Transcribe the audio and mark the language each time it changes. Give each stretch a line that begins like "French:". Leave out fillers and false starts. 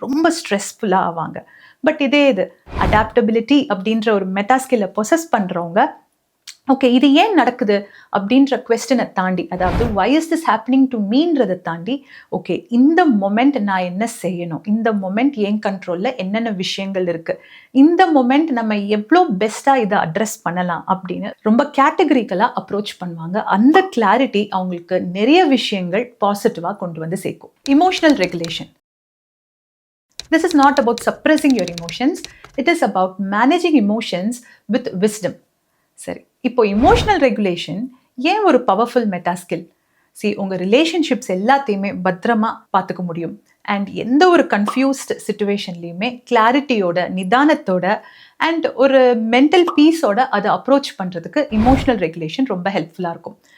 Tamil: ரொம்ப ஸ்ட்ரெஸ்ஃபுல்லா ஆவாங்க. பட் இதே இது அடாப்டபிலிட்டி அப்படின்ற ஒரு மெட்டா ஸ்கில்லை பொசஸ் பண்றவங்க, ஓகே இது ஏன் நடக்குது அப்படின்ற கொஸ்டினை தாண்டி, அதாவது
English: why is this happening to
Tamil: மீன்றதை தாண்டி, ஓகே இந்த மொமெண்ட் நான் என்ன செய்யணும், இந்த மொமெண்ட் என் கண்ட்ரோல்ல என்னென்ன விஷயங்கள் இருக்கு, இந்த மொமெண்ட் நம்ம எவ்வளோ பெஸ்டா இதை அட்ரஸ் பண்ணலாம் அப்படின்னு ரொம்ப கேட்டகரிக்கலா அப்ரோச் பண்ணுவாங்க. அந்த கிளாரிட்டி அவங்களுக்கு நிறைய விஷயங்கள் பாசிட்டிவா கொண்டு வந்து சேர்க்கும்.
English: Emotional regulation. This is not about suppressing your emotions. It is about managing emotions with wisdom.
Tamil: சரி, இப்போ இமோஷனல் ரெகுலேஷன் ஏன் ஒரு பவர்ஃபுல் மெட்டா ஸ்கில்? உங்கள் ரிலேஷன்ஷிப்ஸ் எல்லாத்தையுமே பத்திரமா பார்த்துக்க முடியும். அண்ட் எந்த ஒரு கன்ஃபியூஸ்ட் சுச்சுவேஷன்லையுமே கிளாரிட்டியோட, நிதானத்தோட அண்ட் ஒரு மென்டல் பீஸோட அதை அப்ரோச் பண்ணுறதுக்கு இமோஷனல் ரெகுலேஷன் ரொம்ப ஹெல்ப்ஃபுல்லாக இருக்கும்.